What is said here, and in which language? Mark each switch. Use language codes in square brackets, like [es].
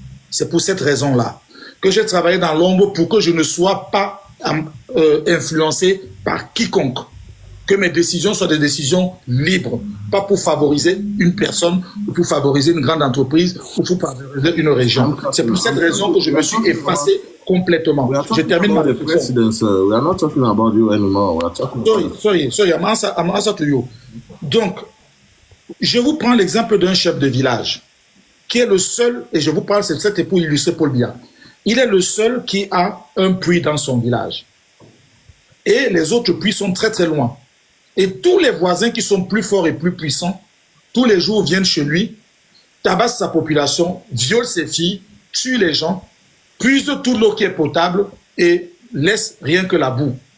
[fr] C'est pour cette raison-là que j'ai travaillé dans l'ombre pour que je ne sois pas influencé par quiconque. Que mes décisions soient des décisions libres, pas pour favoriser une personne, ou pour favoriser une grande entreprise, ou pour favoriser une région. C'est pour cette raison que je me suis effacé complètement. Je termine ma réflexion. [en] We are not talking about you anymore. We are talking sorry, I'm answer to you. [fr] Donc, je vous prends l'exemple d'un chef de village, qui est le seul, et je vous parle, c'est pour illustrer Paul Biya. Il est le seul qui a un puits dans son village. Et les autres puits sont très très loin. Et tous les voisins qui sont plus forts et plus puissants, tous les jours viennent chez lui, tabassent sa population, violent ses filles, tuent les gens, puisent toute l'eau qui est potable et laissent rien que la boue.